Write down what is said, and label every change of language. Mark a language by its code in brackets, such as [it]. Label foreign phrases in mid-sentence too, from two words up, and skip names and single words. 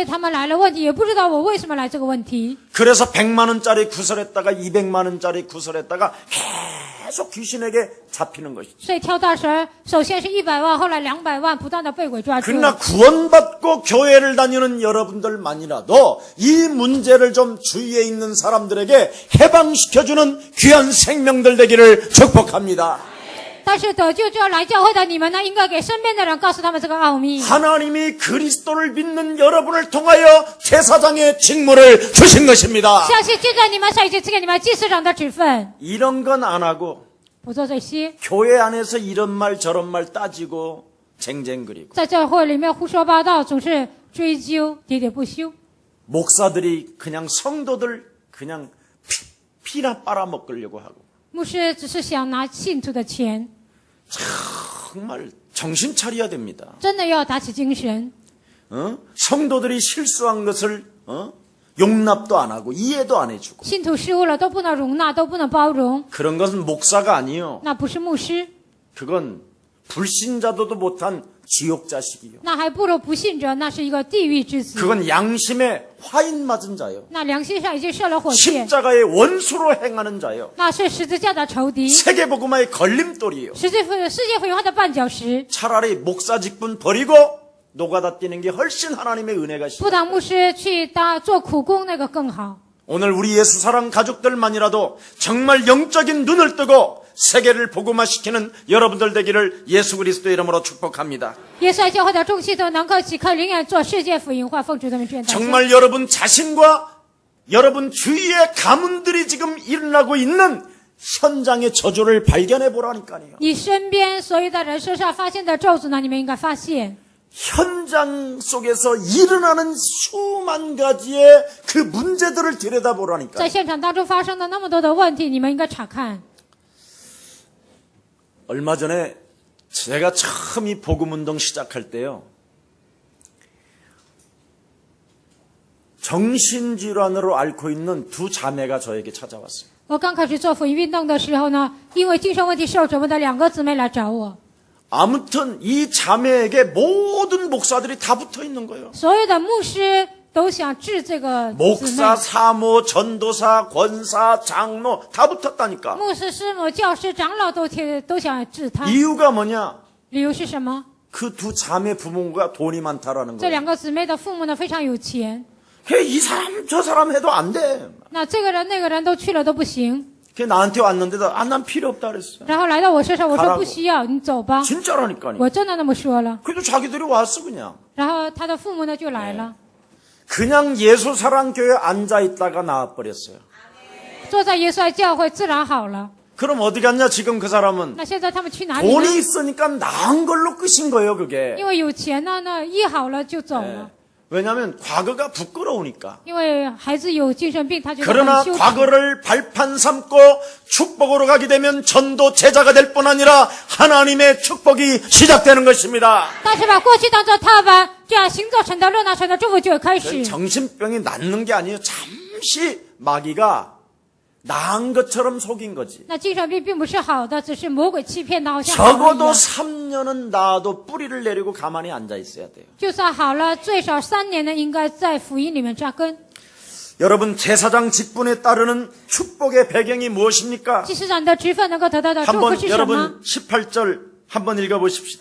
[zh] 所以他们来了问题，也不知道我为什么来这个问题。 [ko] 그래서 100만 원짜리 구설했다가 200만 원짜리 구설했다가 계속 귀신에게 잡히는 것이죠. [zh] 所以挑大神，首先是100万，后来200万，不断的被鬼抓住。 [ko] 그러나 구원받고 교회를 다니는 여러분들만이라도 이 문제를 좀 주위에 있는 사람들에게 해방시켜주는 귀한 생명들 되기를 축복합니다. [zh] 但是得救之后来教会的你们呢，应该给身边的人告诉他们这个奥秘。 [ko] 하나님이 그리스도를 믿는 여러분을 통하여 제사장의 직무를 주신 것입니다. [zh] 相信借着你们，神已经赐给你们祭司长的职分。 [ko] 이런 건 안 하고 [zh] 不做这些， [ko] 교회 안에서 이런 말 저런 말 따지고 쟁쟁그리고 [zh] 在教会里面胡说八道，总是追究喋喋不休。 [ko] 목사들이 그냥 성도들 그냥 피나 빨아먹으려고 하고 [zh] 牧师只是想拿信徒的钱， [ko] 정말 정신 차려야 됩니다. [zh] 真的要打起精神。 [ko] 성도들이 실수한 것을 용납도 안 하고 이해도 안 해주고 [zh] 信徒失误了都不能容纳，都不能包容， [ko] 그런 것은 목사가 아니요. [zh] 那不是牧师， [ko] 그건 불신자도도 못한 지옥 자식이요. [zh] 那还不如不信者，那是一个地狱之子。 [ko] 그건 양심에 화인 맞은 자요. [zh] 那良心上已经射了火箭， [ko] 십자가의 원수로 행하는 자요. [zh] 那是十字架的仇敌， [ko] 세계복음화의 걸림돌이요. [zh] 世界福音化的绊脚石。 [ko] 차라리 목사 직분 버리고 노가다 뛰는 게 훨씬 하나님의 은혜가 [zh] 不 [ko] 시작. [zh] 当牧师去做苦工那个更好。 [ko] 오늘 우리 예수 사랑 가족들만이라도 정말 영적인 눈을 뜨고 세계를 복음화시키는 여러분들 되기를 예수 그리스도의 이름으로 축복합니다. [zh] 耶稣爱教会的众信徒能够即刻灵验做世界福音化，奉主的名truyền道。 [ko] 정말 여러분 자신과 여러분 주위의 가문들이 지금 일어나고 있는 현장의 저주를 발견해 보라니까요. [zh] 你身边所有的人身上发现的咒诅呢，你们应该发现。 [ko] 현장 속에서 일어나는 수만 가지의 그 문제들을 들여다보라니까요. [zh] 在现场当中发生的那么多的问题，你们应该查看。 [ko] 얼마 전에 제가 처음 이 복음운동 시작할 때요. 정신질환으로 앓고 있는 두 자매가 저에게 찾아왔어요. [zh] 我刚开始做福音运动的时候呢，因为精神问题受折磨的2个姊妹来找我， [ko] 아무튼 이 자매에게 모든 목사들이 다 붙어 있는 거예요. [zh] 所有的牧师都想治这个姊妹， [ko] 목사, 사모, 전도사, 권사, 장로 다 붙었다니까. [zh] 牧师、师母、教师、长老都想治他。 [ko] 이유가 뭐냐? [zh] 理由是什么？ [ko] 그 두 자매 부모가 돈이 많다라는 [zh] 这 [ko] 거예요. [zh] 2个姊妹的父母呢非常有钱， [ko] 이 사람 저 사람 해도 안 돼. [zh] 那这个人那个人都去了都不行， [ko] 걔 나한테 왔는데도 난 필요 없다 그랬어. [zh] 然后来到我身上，我说 [ko] 가라고 [zh] 不需要，你走吧， [ko] 진짜라니까요. [zh] 我真的那么说了。 [ko] 그래도 자기들이 왔어 그냥. [zh] 然后他的父母呢就来了， [ko] 그냥 예수 사랑 교회 앉아 있다가 나와 버렸어요. [zh] 坐在耶稣爱教会自然好了。 [ko] 그럼 어디 갔냐 지금 그 사람은 [zh] 那现在他们去哪里呢？ [ko] 돈이 있으니까 나은 걸로 끝인 거예요 그게. [zh] 因为有钱呢，那医好了就走了。 [ko] 왜냐하면 과거가 부끄러우니까. [zh] 因为孩子有精神病，他觉得 [ko] 그러나 [zh] 很羞耻。 [ko] 과거를 발판 삼고 축복으로 가게 되면 전도 제자가 될 뿐 아니라 하나님의 축복이 시작되는 것입니다. [zh] 但是把过去当做踏板，这样行走神的路，那神的祝福就会开始。 [ko] 정신병이 낫는 게 아니에요. 잠시 마귀가 나은 것처럼 속인 거지. [zh] 那精神病并不是好的，只是魔鬼欺骗的，好像好了一 [ko] 적어도 [zh] 样。 [ko] 3년은 나도 뿌리를 내리고 가만히 앉아 있어야 돼요. [zh] 就算好了，最少3年呢，应该在福音里面扎根。 [ko] 여러분 제사장 직분에 따르는 축복의 배경이 무엇입니까? [zh] 祭司长的职分能够得到的祝福 [ko] 한번 [zh] 是什么？ [ko] 여러분 18절 한번 읽어보십시다.